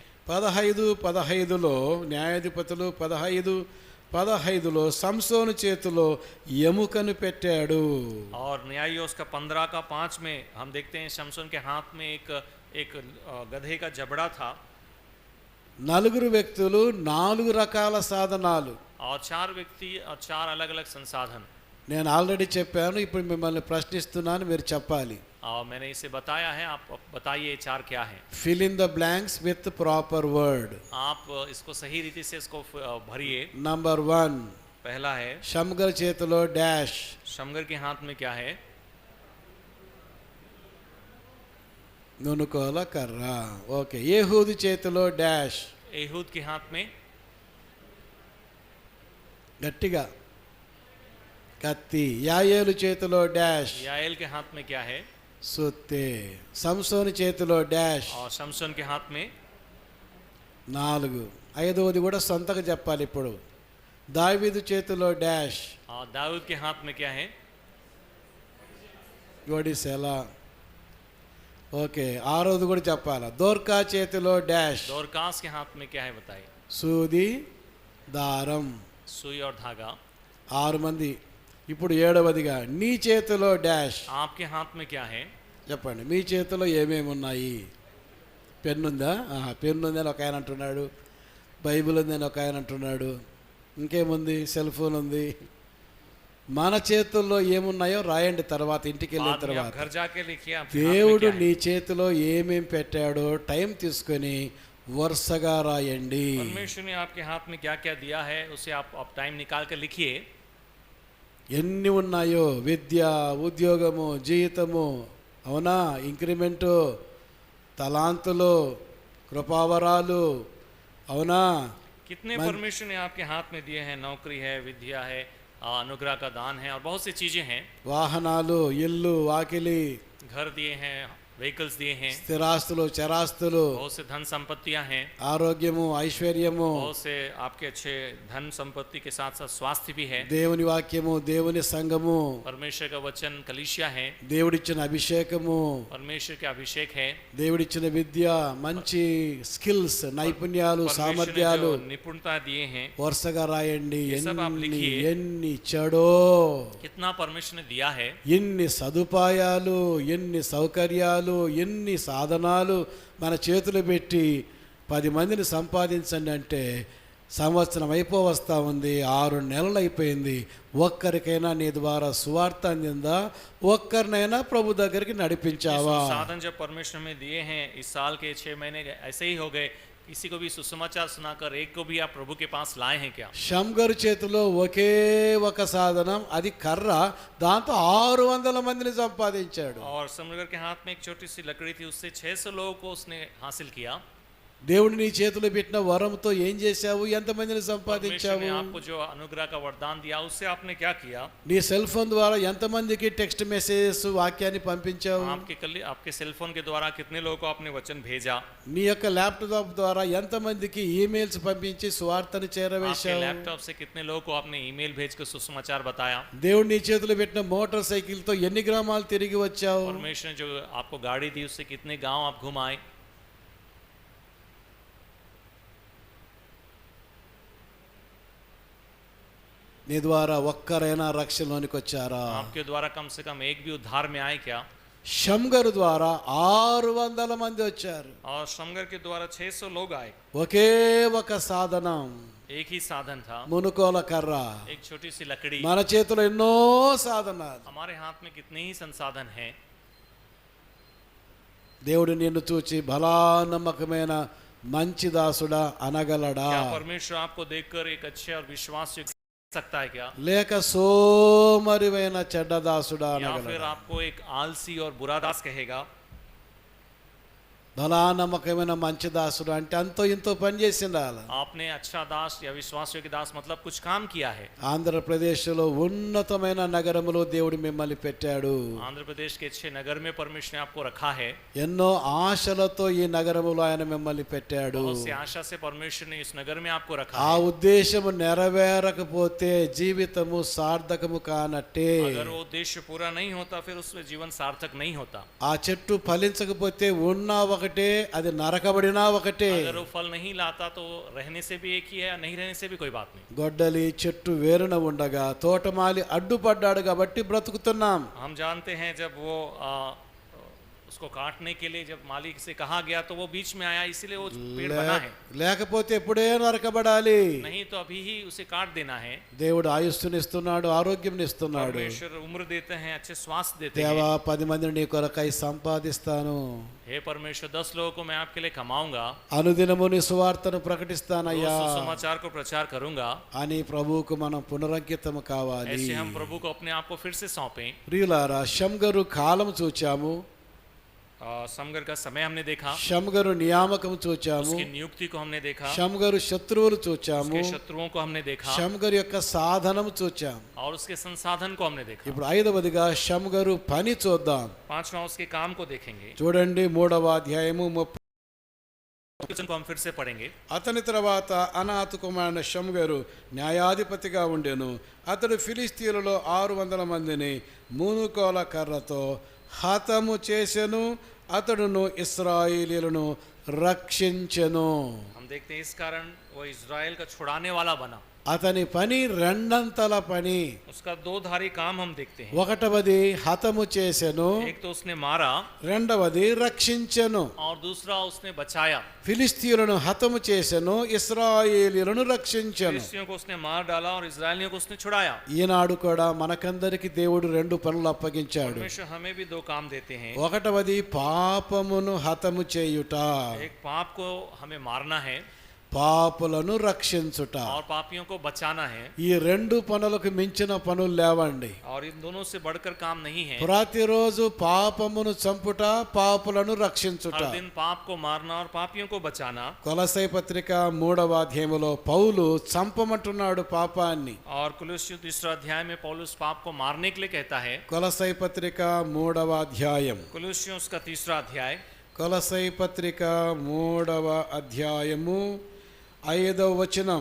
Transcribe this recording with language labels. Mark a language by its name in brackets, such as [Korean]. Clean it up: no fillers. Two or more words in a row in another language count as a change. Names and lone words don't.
[Telugu] 15:15లో న్యాయాధిపతులు 15:15లో సంసోను చేతిలో ఎముకను పెట్టాడు. [Hindi] और न्यायियों का 15:5 में हम देखते हैं शमसोन के हाथ में एक गधे का जबड़ा था। [Telugu] 4 వ్యక్తులు 4 రకాల సాధనాలు. [Hindi] और 4 వ్యక్తి और 4 अलग अलग संसाधन। [Telugu] నేను ఆల్రెడీ చెప్పాను, ఇప్పుడు మిమ్మల్ని ప్రశ్నిస్తున్నాను, మీరు చెప్పాలి. [Hindi] और मैंने इसे बताया है, आप बताइए 4 क्या है। [English] Fill in the blanks with proper word. [Hindi] आप इसको सही रीति से इसको भरिए। [Telugu] నంబర్ 1, [Hindi] पहला है [Telugu] షమ్గర్ చేతిలో డాష్. [Hindi] शमगर के हाथ में क्या है? [Telugu] నునుకోల కర్ర. ఓకే. ఏహూదు చేతిలో డాష్. [Hindi] एहूद के हाथ में [Telugu] గట్టిగా కత్తి. యాయేలు చేతిలో డాష్. [Hindi] याएल के हाथ में क्या है? [Telugu] సుత్తె. సంసోను చేతిలో డాష్. [Hindi] और शमसोन के हाथ में 4. [Telugu] 5వది కూడా సొంతగా చెప్పాలి ఇప్పుడు. దావీదు చేతిలో డాష్. [Hindi] और दाऊद के हाथ में क्या है? [Telugu] ఒడిసెల. ఓకే. 6వది కూడా చెప్పాలి. దోర్కా చేతిలో డాష్. [Hindi] दोरकास के हाथ में क्या है बताइए? [Telugu] సూది, దారం. [Hindi] सुई और धागा। [Telugu] 6 మంది. ఇప్పుడు 7వదిగా నీ చేతిలో డాష్. [Hindi] आपके हाथ में क्या है? [Telugu] చెప్పండి, మీ చేతిలో ఏమేమి ఉన్నాయి? పెన్నుందా? పెన్ను ఉందని ఒక ఆయన అంటున్నాడు. బైబిల్ ఉందని ఒక ఆయన అంటున్నాడు. ఇంకేముంది? [English] cell phone [Telugu] ఉంది. మన చేతుల్లో ఏమున్నాయో రాయండి తర్వాత, ఇంటికి వెళ్ళిన [Hindi] बाद में आप [Telugu] తర్వాత. [Hindi] घर जाके लिखिए आपके हाथ में [Telugu] దేవుడు [Hindi] क्या है। [Telugu] నీ చేతిలో ఏమేం పెట్టాడో టైం తీసుకొని వరుసగా రాయండి. [Hindi] परमेश्वर ने आपके हाथ में क्या क्या दिया है उसे आप टाइम निकाल कर लिखिए। [Telugu] ఎన్ని ఉన్నాయో, విద్య, ఉద్యోగము, జీతము, అవునా, ఇంక్రిమెంటు, తలాంతులు, కృపావరాలు, అవునా, [Hindi] कितने परमेश्वर ने आपके हाथ में दिए हैं? नौकरी है, विद्या है, अनुग्रह का दान है और बहुत सी चीजें हैं। [Telugu] వాహనాలు, ఇల్లు, వాకిలి, [Hindi] घर दिए हैं, व्हीकल्स दिए हैं, [Telugu] స్థిరాస్తులు, చరాస్తులు, [Hindi] बहुत से धन संपत्तियां हैं, [Telugu] ఆరోగ్యము, ఐశ్వర్యము, [Hindi] बहुत से आपके अच्छे धन संपत्ति के साथ साथ स्वास्थ्य भी है। [Telugu] దేవుని వాక్యము, దేవుని సంఘము, [Hindi] परमेश्वर का वचन कलीसिया है, [Telugu] దేవుడిచ్చిన అభిషేకము, [Hindi] परमेश्वर का अभिषेक है, [Telugu] దేవుడిచ్చిన విద్య, మంచి స్కిల్స్, నైపుణ్యాలు, [Hindi] परमेश्वर ने [Telugu] సామర్థ్యాలు [Hindi] जो निपुणता दिए हैं [Telugu] వరుసగా రాయండి. [Hindi] ये सब आप [Telugu] ఎన్ని [Hindi] लिखिए। [Telugu] ఎన్ని ఇచ్చాడో, [Hindi] कितना परमेश्वर ने दिया है, [Telugu] ఎన్ని సదుపాయాలు, ఎన్ని సౌకర్యాలు, ఎన్ని సాధనాలు మన చేతులు పెట్టి 10 మందిని సంపాదించండి అంటే సంవత్సరం అయిపోవస్తా ఉంది. 6 నెలలు అయిపోయింది. ఒక్కరికైనా నీ ద్వారా సువార్త అందిందా? ఒక్కరినైనా ప్రభు దగ్గరికి నడిపించావా? [Hindi] साधन जब परमेश्वर में दिए हैं, इस साल के 6 महीने ऐसे ही हो गए, किसी को भी सुसमाचार सुनाकर एक को भी आप प्रभु के पास लाए हैं क्या? [Telugu] షమ్గరు చేతిలో ఒకే ఒక సాధనం, అది కర్ర. దాంతో 600 మందిని సంపాదించాడు. [Hindi] और समगर के हाथ में एक छोटी सी लकड़ी थी, उससे 600 लोगों को उसने हासिल किया। [Telugu] దేవుడు నీ చేతిలో పెట్టిన వరంతో ఏం చేశావు, ఎంతమందిని [Hindi] परमेश्वर [Telugu] సంపాదించావు? [Hindi] ने आपको जो अनुग्रह का वरदान दिया उससे आपने क्या किया? [Telugu] నీ [English] cell phone [Telugu] ద్వారా ఎంతమందికి [English] text messages [Telugu] వాక్యాన్ని పంపించావు? [Hindi] आपके [English] cell phone [Hindi] के द्वारा कितने लोगों को आपने वचन भेजा? [Telugu] నీ యొక్క ల్యాప్టాప్ ద్వారా ఎంతమందికి ఈమెయిల్స్ పంపించి సువార్తను [Hindi] आपके [Telugu] చేరవేశావు? [Hindi] लैपटॉप से कितने लोगों को आपने ईमेल भेजकर सुसमाचार बताया? [Telugu] దేవుడు నీ చేతిలో పెట్టిన మోటార్ సైకిల్తో ఎన్ని గ్రామాలు తిరిగి వచ్చావు? [Hindi] परमेश्वर ने जो आपको गाड़ी दी उससे कितने गांव आप घुमाए? [Telugu] నీ ద్వారా ఒక్కరైనా రక్షణలోనికి వచ్చారా? [Hindi] आपके द्वारा कम से कम एक भी उद्धार में आए क्या? [Telugu] షమ్గరు ద్వారా 600 మంది వచ్చారు. [Hindi] और शमगर के द्वारा 600 लोग आए. [Telugu] ఒకే ఒక సాధనం, [Hindi] एक ही साधन था, [Telugu] మునుకోల కర్ర. [Hindi] एक छोटी सी लकड़ी. [Telugu] మన చేతిలో ఎన్నో సాధనాలు. [Hindi] हमारे हाथ में कितने ही संसाधन हैं. [Telugu] దేవుడు నిన్ను చూచి బలా నమ్మకమైన మంచి దాసుడా అనగలడా? [Hindi] क्या परमेश्वर आपको देखकर एक अच्छे और विश्वास सकता है क्या? [Telugu] లేక సోమరివైన చెడ్డ దాసుడా [Hindi] या फिर [Telugu] అనగలడా? [Hindi] आपको एक आलसी और बुरा दास कहेगा? [Telugu] బలా నమ్మకమైన మంచి దాసుడు అంటే అంతో ఇంతో పని చేసిండాలి. [Hindi] आपने अच्छा दास या विश्वासयोग्य दास मतलब कुछ काम किया है. [Telugu] ఆంధ్రప్రదేశ్లో ఉన్నతమైన నగరములో దేవుడు మిమ్మల్ని పెట్టాడు. [Hindi] आंध्र प्रदेश के अच्छे नगर में परमेश्वर ने आपको रखा है. [Telugu] ఎన్నో ఆశలతో ఈ నగరములో ఆయన మిమ్మల్ని పెట్టాడు. [Hindi] बहुत सी आशा से परमेश्वर ने इस नगर में आपको रखा [Telugu] ఆ [Hindi] है. [Telugu] ఉద్దేశము నెరవేరకపోతే జీవితము సార్థకము కానట్టే. [Hindi] अगर वो उद्देश्य पूरा नहीं होता फिर उसमें जीवन सार्थक नहीं होता. [Telugu] ఆ చెట్టు ఫలించకపోతే ఉన్నా ఒకటే, అది నరకబడినా ఒకటే. [Hindi] अगर वो फल नहीं लाता तो रहने से भी एक ही है, नहीं रहने से भी कोई बात नहीं. [Telugu] గొడ్డలి చెట్టు వేరున ఉండగా తోటమాలి అడ్డుపడ్డాడు కాబట్టి బ్రతుకుతున్నాం. [Hindi] हम जानते हैं जब वो उसको काटने के लिए जब मालिक से कहा गया तो वो बीच में आया, इसीलिए वो पेड़ बना है. [Telugu] లేకపోతే ఎప్పుడే నరకబడాలి. [Hindi] नहीं तो अभी ही उसे काट देना है. [Telugu] దేవుడు ఆయుస్సునిస్తున్నాడు, ఆరోగ్యంనిస్తున్నాడు. [Hindi] परमेश्वर उम्र देते हैं, अच्छे स्वास्थ्य देते [Telugu] దేవా [Hindi] हैं. [Telugu] 10 మందిని నీ కొరకై సంపాదిస్తాను, [Hindi] हे परमेश्वर 10 लोगों को मैं आपके लिए कमाऊंगा, [Telugu] అనుదినము నీ సువార్తను [Hindi] रोज [Telugu] ప్రకటిస్తానయ్యా [Hindi] सुसमाचार को प्रचार करूंगा. [Telugu] అని ప్రభువుకు మనం పునరంకితము కావాలి. [Hindi] ऐसे हम प्रभु को अपने आप को फिर से सौंपें. [Telugu] ప్రియులారా, షమ్గరు కాలం చూచాము, [Hindi] समगर का समय हमने देखा, [Telugu] షమ్గరు నియామకం చూచాము, [Hindi] उसकी नियुक्ति को हमने देखा, [Telugu] షమ్గరు శత్రువులు చూచాము, [Hindi] उसके शत्रुओं को हमने देखा [Telugu] షమ్గరు యొక్క సాధనం చూచాము. [Hindi] और उसके संसाधन को हमने देखा. [Telugu] ఇప్పుడు 5వదిగా షమ్గరు పని చూద్దాం. [Hindi] पांचवा उसके काम को देखेंगे. [Telugu] చూడండి 3వ అధ్యాయము 30. [Hindi] वचन को हम फिर से पढ़ेंगे. [Telugu] అతని తర్వాత అనాతు కుమారుడు షమ్గరు న్యాయాధిపతిగా ఉండెను. అతడు ఫిలిస్తీయులలో 600 మందిని మూనుకోల కర్రతో హతము చేసెను. అతడును ఇశ్రాయేలీయులను రక్షించెను. [Hindi] हम देखते हैं इस कारण वो इज़राइल का छुड़ाने वाला बना. [Telugu] అతని పని రెండంతల పని. [Hindi] उसका दो धारी काम हम देखते हैं. [Telugu] ఒకటవది హతము చేసెను, [Hindi] एक तो उसने मारा [Telugu] రెండవది రక్షించెను. [Hindi] और दूसरा उसने बचाया. [Telugu] ఫిలిస్తీయులను హతము చేసెను, ఇశ్రాయేలీయులను రక్షించెను. [Hindi] फिलिस्तियों को उसने मार डाला और इज़राइलियों को उसने छुड़ाया. [Telugu] ఈనాడు కూడా మనకందరికి దేవుడు 2 పనులు అప్పగించాడు. [Hindi] परमेश्वर हमें भी दो काम देते हैं. [Telugu] ఒకటవది పాపమును హతము చేయుట, [Hindi] एक पाप को हमें मारना है [Telugu] పాపులను రక్షించుట. [Hindi] और पापियों को बचाना है. [Telugu] ఈ 2 పనులకు మించిన పనులు లేవండి. [Hindi] और इन दोनों से बढ़कर काम नहीं है. [Telugu] ప్రతిరోజు పాపమును చంపుట, పాపులను రక్షించుట. [Hindi] हर दिन पाप को मारना और पापियों को बचाना. [Telugu] కొలసై పత్రిక 3వ అధ్యాయములో పౌలు చంపమంటున్నాడు పాపాన్ని. [Hindi] और कुलुस्सियों 3 अध्याय में पौलुस पाप को मारने के लिए कहता है. [Telugu] కొలసై పత్రిక 3వ అధ్యాయం, [Hindi] कुलुस्सियों उसका 3 अध्याय, [Telugu] కొలసై పత్రిక 3వ అధ్యాయము 5వ వచనం.